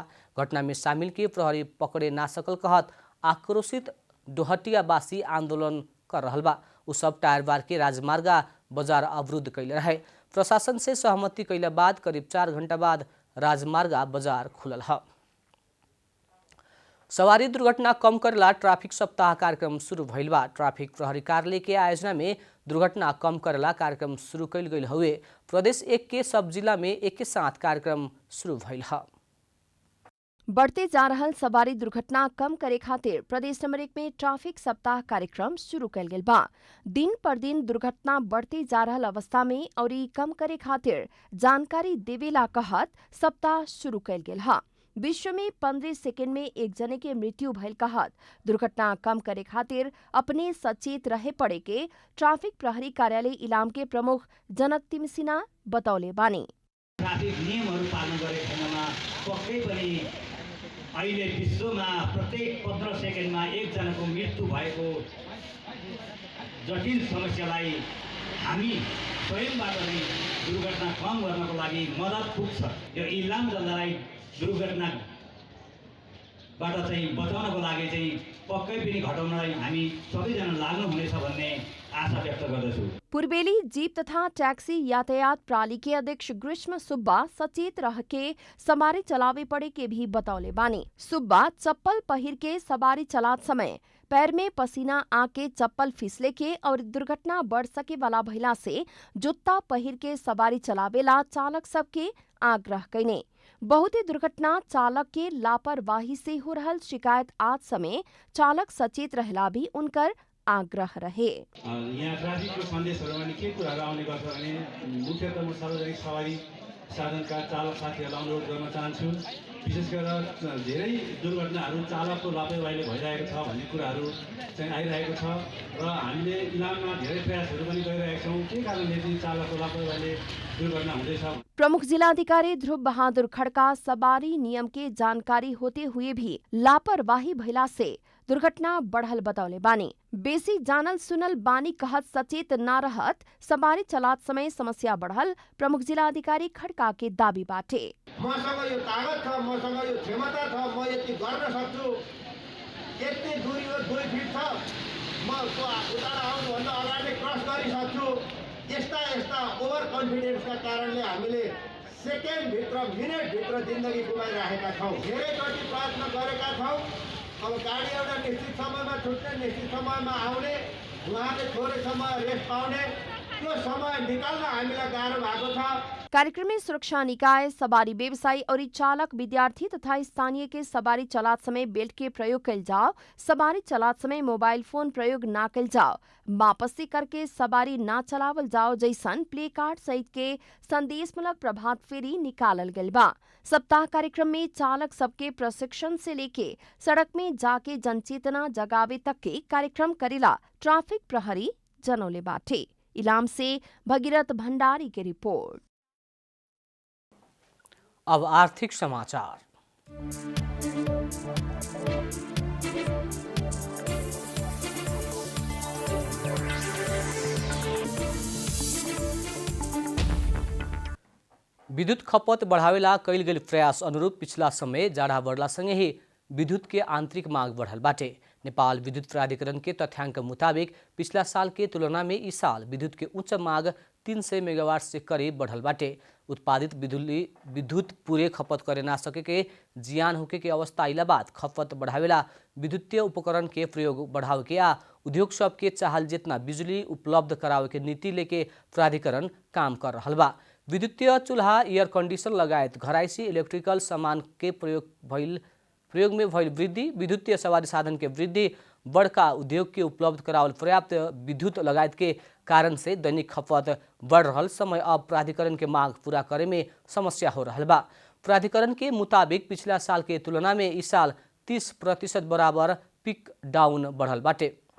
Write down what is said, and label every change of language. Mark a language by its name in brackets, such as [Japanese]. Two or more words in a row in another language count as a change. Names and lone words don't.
[Bhojpuri] घटना में शामिल के प्रहरी पकड़े ना सकल कहत आक्रोशित डोहटियावासी आंदोलन कर रहल बा। उ सब टायर बार के राजमार्ग बाजार अवरुद्ध कैले रहे। प्रशासन से सहमति कैला बाद करीब 4 घंटा बाद राजमार्ग बाजार खुलल है। सवारी दुर्घटना कम करेला ट्राफिक सप्ताह कार्यक्रम शुरू भइल बा। ट्राफिक प्रहरी कार्यालय के आयोजना में दुर्घटना कम करेला कार्यक्रम शुरू कैल गई हुए प्रदेश 1 के सब जिला में एक साथ कार्यक्रम शुरू भइल है। बढ़ते जा रहल सवारी दुर्घटना कम करे खातिर प्रदेश नंबर 1 में ट्रैफिक सप्ताह कार्यक्रम शुरू कैल गेल बा। दिन पर दिन दुर्घटना बढ़ते जा रहल अवस्था में और कम करे खातिर जानकारी देवेला कहत सप्ताह शुरू कैल गेल है। विश्व में 15 सेकेंड में एक जने के मृत्यु भइल कहत दुर्घटना कम करे खातिर अपने सचेत रहे पड़े के ट्रैफिक प्रहरी कार्यालय इलाम के प्रमुख जनक तिमसिना बतौले बानी। [Nepali] ट्राफिक नियमहरू पालन गरे खण्डमा पक्कै पनि अहिले विश्वमा प्रत्येक 15 सेकेन्डमा एक जनाको मृत्यु भएको जटिल समस्यालाई हामी स्वयंबाट नै दुर्घटना कम गर्नको लागि मद्दत पुग्छ। यो इलाम जनतालाई दुर्घटनाबाट चाहिँ बचाउनको लागि चाहिँ पक्कै पनि घटाउनलाई हामी सबैजना लाग्नुहुनेछ भन्ने आशा व्यक्त गर्दछु। [Bhojpuri] पूर्वेली जीप तथा टैक्सी यातायात प्रणाली के अध्यक्ष ग्रीष्म सुब्बा सचेत रह के सवारी चलावे पड़े के भी बतौले बानी। सुब्बा चप्पल पहिर के सवारी चलात समय पैर में पसीना आके चप्पल फिसले के और दुर्घटना बढ़ सके वाला भइला से जुत्ता पहिर के सवारी चलावेला चालक सबके आग्रह कैने। बहुते दुर्घटना चालक के लापरवाही से हो रहल शिकायत आज समय चालक सचेत रहला भी उनकर आग्रह रहे। [Nepali] यहाँ ट्राफिकको सन्देशहरूमा नि के कुराहरू आउने गर्छ भने मुख्यतः म सार्वजनिक सवारी साधनका चालक साथीहरूलाई अनुरोध गर्न चाहन्छु। विशेष गरेर धेरै दुर्घटनाहरू चालकको लापरवाहीले भइरहेको छ भन्ने कुराहरू चाहिँ आइरहेको छ र हामीले इलाममा धेरै प्रयासहरू पनि गरिरहेका छौँ। के कारणले चाहिँ चालकको लापरवाहीले दुर्घटना हुँदैछ। [Bhojpuri] प्रमुख जिलाधिकारी ध्रुव बहादुर खड़का सवारी नियम के जानकारी होते हुए भी लापरवाही भइला से दुर्घटना बढ़ल बतौले बानी। बेसी जानल सुनल बानी कहत सचेत ना रहत सवारी चलात समय समस्या बढ़ल प्रमुख जिलाधिकारी खड़का के दाबी बाटे। [Nepali] मसँग यो तागत छ, मसँग यो क्षमता छ, म यति गर्न सक्छु, यति दूरी हो 2 फिट छ, म उता आउनुभन्दा अगाडि क्रस गरिसक्छु। यस्ता [English] over confidence [Nepali] कारणले हामीले सेकेन्डभित्र मिनटभित्र जिन्दगी गुमाइरहेका छौँ। धेरैचोटि प्रयत्न गरेका छौँ। अब गाडी एउटा निश्चित समयमा छुट्ने, निश्चित समयमा आउने, उहाँले थोरै समय रेस्ट पाउने, त्यो समय निकाल्न हामीलाई गाह्रो भएको छ। [Bhojpuri] कार्यक्रम में सुरक्षा निकाय, सवारी व्यवसायी और चालक, विद्यार्थी तथा स्थानीय के सवारी चलात समय बेल्ट के प्रयोग कल जाओ, सवारी चलात समय मोबाइल फोन प्रयोग ना कल जाओ, वापसी करके सवारी ना चलावल जाओ जैसन प्ले कार्ड सहित के संदेशमूलक प्रभात फेरी निकालल गल बा। सप्ताह कार्यक्रम में चालक सबके प्रशिक्षण से लेके सड़क में जाके जनचेतना जगावे तक के कार्यक्रम करेला ट्रैफिक प्रहरी जनौले बाटे। इलाम से भगीरथ भंडारी की रिपोर्ट। अब आर्थिक समाचार। विद्युत खपत बढ़ावेला कैल गेल प्रयास अनुरूप पिछला समय जाड़ा बढ़ला संगे ही विद्युत के आंतरिक मांग बढ़ल बाटे। नेपाल विद्युत प्राधिकरण के तथ्यांक मुताबिक पिछला साल के तुलना में इस साल विद्युत के उच्च मांग 300 मेगावाट से करीब बढ़ल बाटे। उत्पादित विद्युत पूरे खपत करे ना सके के जियान होके के अवस्था आइला बाद खपत बढ़ावेला विद्युतीय उपकरण के प्रयोग बढ़ावे के आ उद्योग सब के चाहल जितना बिजुली उपलब्ध करावे के नीति लेके प्राधिकरण काम कर रहल बा। विद्युतीय चूल्हा, [English] air condition [Bhojpuri] लगायत घरायसी इलेक्ट्रिकल सामान के प्रयोग में भइल वृद्धि, विद्युतीय सवारी साधन के वृद्धि, बड़का उद्योग के उपलब्ध करावल पर्याप्त विद्युत लगायत के कारण से दैनिक खपत बढ़ रहल समय अब प्राधिकरण के मांग पूरा करे में समस्या हो रहल बा। प्राधिकरण के मुताबिक पिछला साल के तुलना में इस साल 30% बराबर [English] peak down [Bhojpuri] बढ़ल बाटे।